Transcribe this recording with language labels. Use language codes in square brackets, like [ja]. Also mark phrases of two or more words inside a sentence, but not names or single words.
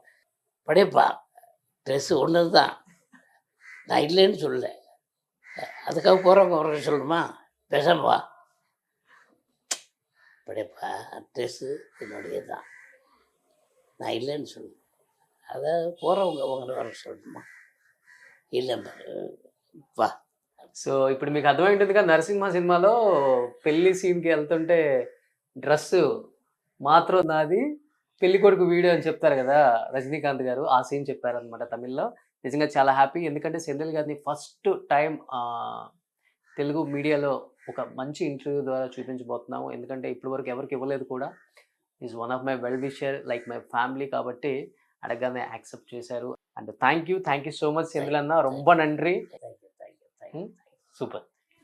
[ta] படையப்பா ட்ரெஸ்ஸு ஒன்று தான், நான் இல்லைன்னு சொல்லலை. அதுக்காக போகிறவங்க சொல்லணுமா? பேசாம வா. படையப்பா ட்ரெஸ்ஸு என்னுடைய தான், நான் இல்லைன்னு சொல்லு. அதை போகிறவங்க அவங்கள வர சொல்லணுமா? இல்லை వా. [te] సో ఇప్పుడు మీకు అర్థమైంటుందిగా నరసింహ సినిమాలో పెళ్లి సీన్కి వెళ్తుంటే డ్రెస్ మాత్రం నాది పెళ్లి కొడుకు వీడియో అని చెప్తారు కదా రజనీకాంత్ గారు, ఆ సీన్ చెప్పారనమాట తమిళ్లో. నిజంగా చాలా హ్యాపీ, ఎందుకంటే సెంధిల్ గారిని [en] first time [te] తెలుగు మీడియాలో ఒక మంచి ఇంటర్వ్యూ ద్వారా చూపించబోతున్నాము. ఎందుకంటే ఇప్పటి వరకు ఎవరికి ఇవ్వలేదు కూడా. [en] is one of my well wisher, like my family. [te] కాబట్టి అడగగానే యాక్సెప్ట్ చేశారు. [en] and thank you so much సెంధిల్ అన్న. [ta] ரொம்ப நன்றி. தேங்க்யூ. சூப்பர்.